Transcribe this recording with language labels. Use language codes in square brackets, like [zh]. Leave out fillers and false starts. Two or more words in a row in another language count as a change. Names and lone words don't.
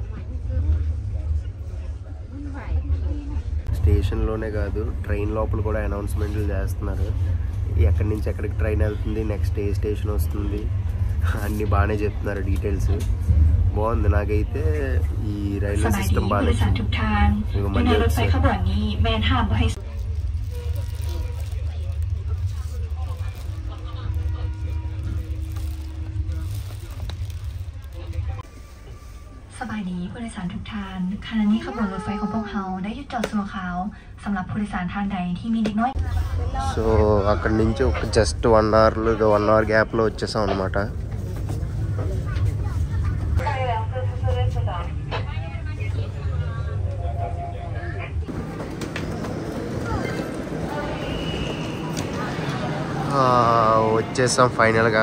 [te] స్టేషన్లోనే కాదు ట్రైన్ లోపల కూడా అనౌన్స్మెంట్లు చేస్తున్నారు. ఎక్కడి నుంచి ఎక్కడికి ట్రైన్ వెళ్తుంది, నెక్స్ట్ ఏ స్టేషన్ వస్తుంది అన్నీ బాగానే చెప్తున్నారు డీటెయిల్స్. బాగుంది. నాకైతే ఈ [en] railway system [te] బాగా మళ్ళీ వచ్చారు. [th] สบายดีผู้โดยสารทุกท่านขณะนี้ขบวนรถไฟของพวกเราได้หยุดจอดชั่วคราวสำหรับผู้โดยสารท่านใดที่มีเด็กน้อย [te] సో అక్కడి నుంచి ఒక జస్ట్ 1 [en] hour gapలో [te] వచ్చేసాం అనమాట. వచ్చేసాం ఫైనల్గా.